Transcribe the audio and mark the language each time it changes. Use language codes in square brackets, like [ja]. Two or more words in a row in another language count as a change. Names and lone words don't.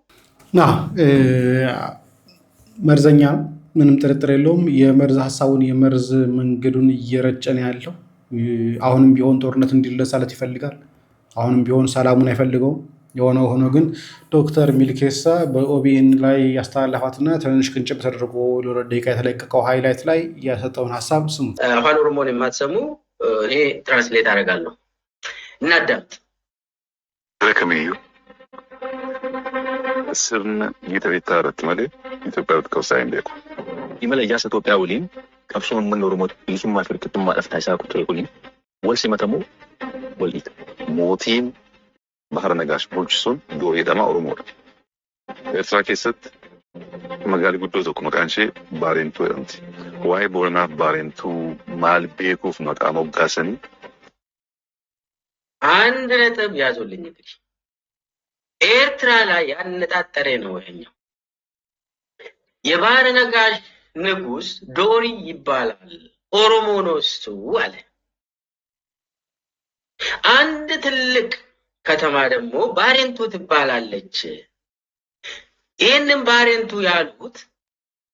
[am] መርዘኛ ምንም ጥርጥር የለውም። የመርዝ ሀሳቡን የመርዝ መንገዱን እየረጨን ያለው አሁንም ቢሆን ጦርነት እንዲለሳለት ይፈልጋል። አሁንም ቢሆን ሰላሙን አይፈልገውም። የሆነ ሆኖ ግን ዶክተር ሚልኬሳ በኦቢኤን ላይ ያስተላለፋትና ትንሽ ቅንጭብ ተደርጎ ለሁለት ደቂቃ የተለቀቀው ሃይላይት ላይ ያሰጠውን ሀሳብ ስሙ። አፋን ኦሮሞን የማትሰሙ እኔ ትራንስሌት አደርጋለሁ። እናዳምጥ። [om] ረከመዩ sirna gita irratti malee Itoophiyaa qabsaa hin beeku. Imala ijaarsa Itoophiyaa waliin qabsoon uummanni Oromoo bilisummaa fi hirkattummaadhaaf taasisaa ture waliin wal simatamoo wal dhiita. Mootiin Bahara Nagaash bulchisuun iddoo jedhamaa Oromoodha. Eertiraa keessatti magaalli guddoo tokko maqaan ishee Baarentuu jedhamti. Waa'ee Booranaaf Baarentuu maal beekuuf maqaa moggaasanii? [am] አንድ ነጥብ ያዙልኝ እንግዲህ ኤርትራ ላይ ያነጣጠረ ነው ይሄኛው። የባህረ ነጋሽ ንጉስ ዶሪ ይባላል፣ ኦሮሞ ነው እሱ አለ። አንድ ትልቅ ከተማ ደግሞ ባሬንቱ ትባላለች። ይሄንን ባሬንቱ ያሉት